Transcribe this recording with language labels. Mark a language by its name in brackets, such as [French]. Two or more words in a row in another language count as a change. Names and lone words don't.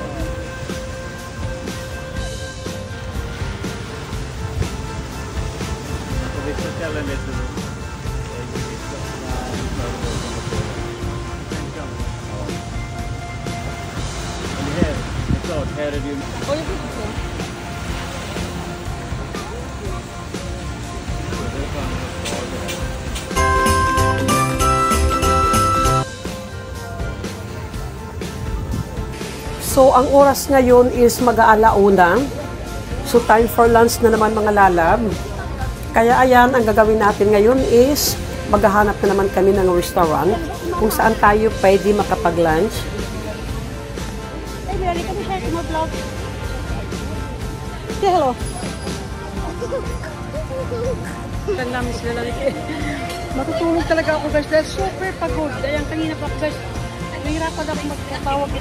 [Swedish] Och vissa ställen vet du. Men här, det är klart, här är det ju... [Filipino] So, ang oras ngayon is mag-aalauna. So, [English] time for lunch [Filipino] na naman mga lalab. Kaya ayan, ang gagawin natin ngayon is maghahanap na naman kami ng restaurant kung saan tayo pwede makapag-lunch. [English] Hey, Mary, come share to my vlog. Say hello. [Filipino] Ganda, Miss Melanie. Matutulog talaga ako guys dahil super pagod. Ayan, kanina pa guys, nahihirapan ako magkatawag ito.